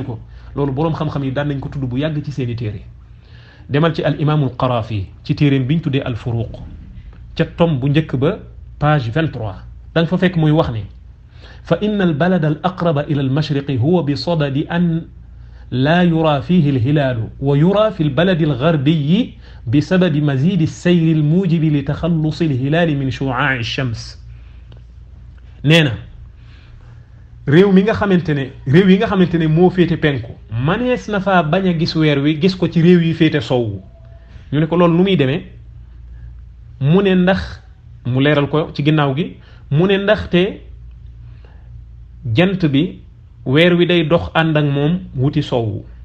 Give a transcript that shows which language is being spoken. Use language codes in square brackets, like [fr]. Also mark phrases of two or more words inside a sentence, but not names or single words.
[wo] ko loolu boroom xam-xam yi daan nañ ko tudd bu yàgg ci seeni téere demal ci al imaamul Qaraafi ci téereem biñ tuddee al Furuq ca tom bu njëkk ba page 23 da nga fa fekk muy wax ne [ar] فإن البلد الأقرب إلى المشرق هو بصدد أن لا يرى فيه الهلال ويرى في البلد الغربي بسبب مزيد السير الموجب لتخلص الهلال من شعاع الشمس نينا [wo] réew mi nga xamantene moo féete penku manees na faa bañ a gis weer wi gis ko ci réew yi féete sowu ñu ne ko loolu nu muy demee mu ne ndax mu leeral ko ci ginnaaw gi mu ne ndaxte jant bi weer wi day dox ànd ak moom wuti sowu